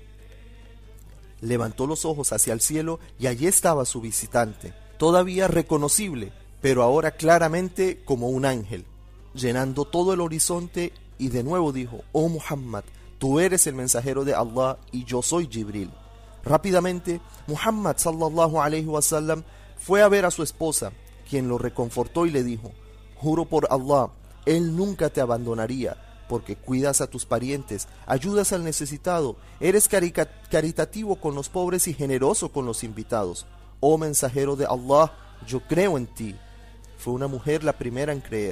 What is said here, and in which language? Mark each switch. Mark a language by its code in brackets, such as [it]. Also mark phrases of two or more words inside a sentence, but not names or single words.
[es] Levantó los ojos hacia el cielo y allí estaba su visitante, todavía reconocible, pero ahora claramente como un ángel, llenando todo el horizonte, y de nuevo dijo: «Oh Muhammad, tú eres el mensajero de Allah y yo soy Jibril». Rápidamente, Muhammad [ar] صلى الله عليه وسلم [es] fue a ver a su esposa, quien lo reconfortó y le dijo: «Juro por Allah, Él nunca te abandonaría, porque cuidas a tus parientes, ayudas al necesitado, eres caritativo con los pobres y generoso con los invitados. Oh mensajero de Allah, yo creo en ti». Fue una mujer la primera en creer.